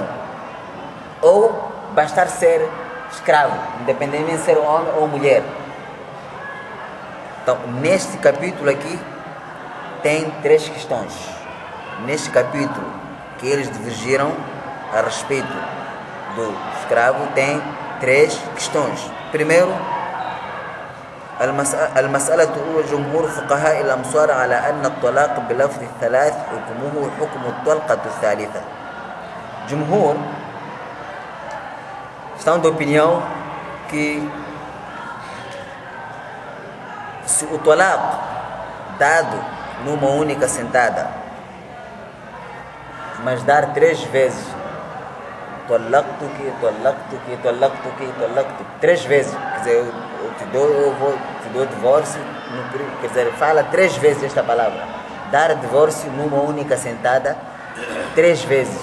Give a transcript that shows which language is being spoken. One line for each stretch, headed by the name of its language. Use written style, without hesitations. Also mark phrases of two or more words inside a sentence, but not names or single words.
Portuguese: Ou bastar ser escravo, independente de ser homem ou mulher? Então, neste capítulo aqui, tem 3 questões. Neste capítulo que eles divergiram a respeito do escravo, tem 3 questões. Primeiro,
Arabic: المسألة هو جمهور فقهاء الأمصار على أن الطلاق بلفظ الثلاث حكمه حكم الطلقة الثالثة.
Portuguese: Jumhur estão de opinião que se o talaq dado numa única sentada, mas dar 3 vezes, talaqtuki, 3 vezes, quer dizer, eu te dou divórcio, quer dizer, fala 3 vezes esta palavra, dar divórcio numa única sentada 3 vezes.